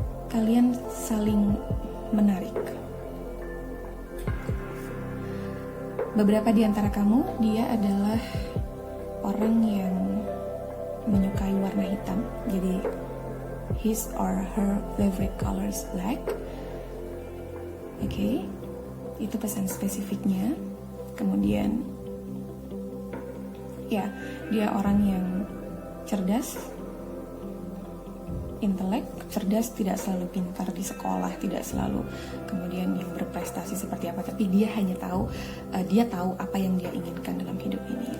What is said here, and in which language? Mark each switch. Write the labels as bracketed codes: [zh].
[id] Kalian saling menarik. Beberapa di antara kamu, dia adalah orang yang menyukai warna hitam. Jadi [en] his or her favorite colors black. [id] Oke, itu pesan spesifiknya. Kemudian ya, dia orang yang cerdas, intelek, cerdas, tidak selalu pintar di sekolah, tidak selalu kemudian yang berprestasi seperti apa, tapi dia hanya tahu, dia tahu apa yang dia inginkan dalam hidup ini.